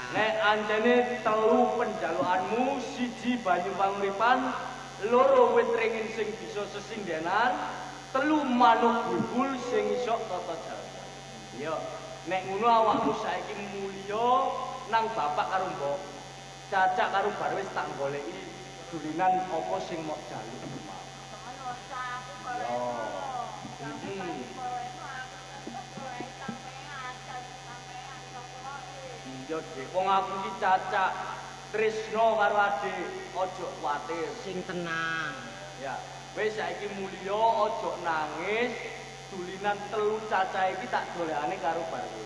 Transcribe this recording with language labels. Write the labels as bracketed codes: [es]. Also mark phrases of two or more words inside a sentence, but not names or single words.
[jv] Nek anjene telu penjalukanmu, siji banyu panguripan, loro wit ringin sing bisa sesindenan, telu manuk bulbul sing iso tata jalma. Yo, nek ngono awakmu saiki mulya nang bapak karo mbok. Cacak karo bar wis tak goleki dulinan apa sing mok jalu. Ayo, Cak, aku boleh. Yo. Boleh, aku boleh sampean, sampean kok. Iya, Dik. Wong aku iki cacak tresno karo adik, ojo kuwatir. Sing tenang. Ya, wis saiki mulya ojo nangis. Dulinan telu cacah iki tak dolekane karo bar wis.